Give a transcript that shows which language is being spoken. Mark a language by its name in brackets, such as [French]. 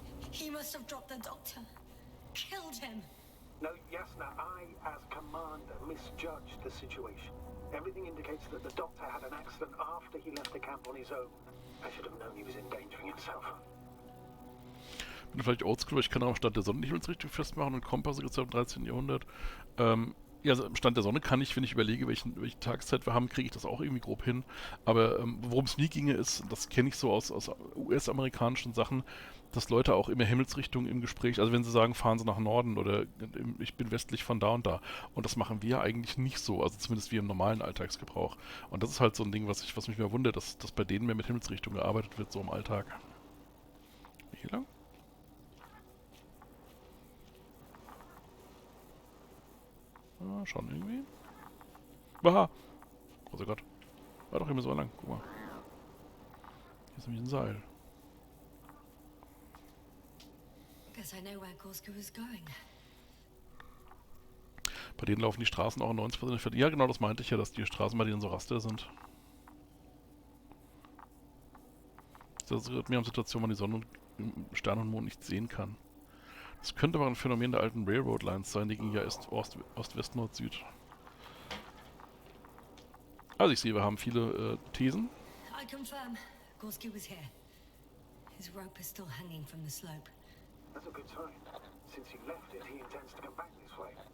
[English] He must have dropped the doctor. Killed him. No, Jasna, I, as commander, misjudged the situation. Everything indicates that the doctor had an accident after he left the camp on his own. I should have known he was endangering himself. [German] Bin vielleicht oldschool, weil ich kann auch am Stand der Sonne die Himmelsrichtung festmachen und Kompasse gibt es im 13. Jahrhundert. Ja, also am Stand der Sonne kann ich, wenn ich überlege, welche Tageszeit wir haben, kriege ich das auch irgendwie grob hin. Aber worum es nie ginge, ist, das kenne ich so aus US-amerikanischen Sachen, dass Leute auch immer Himmelsrichtung im Gespräch, also wenn sie sagen, fahren sie nach Norden oder ich bin westlich von da und da. Und das machen wir eigentlich nicht so, also zumindest wie im normalen Alltagsgebrauch. Und das ist halt so ein Ding, was mich mehr wundert, dass bei denen mehr mit Himmelsrichtung gearbeitet wird, so im Alltag. Hier lang? Ah, schon irgendwie. Aha! Oh Gott. War doch immer so lang. Guck mal. Hier ist nämlich ein Seil. [English] Guess I know where Gorska was going. [German] Bei denen laufen die Straßen auch in 90% Fällen. Ja, genau, das meinte ich ja, dass die Straßen bei denen so Raster sind. Das erinnert mir an Situationen, wo man die Sonne und Sterne und Mond nicht sehen kann. Das könnte aber ein Phänomen der alten Railroad Lines sein, die ging ja Ost, West, Nord, Süd. Also ich sehe, wir haben viele Thesen. [English] I confirm. Gorski was here. His rope is still hanging from the slope. That's a good sign. Since he left it, he intends to come back this way.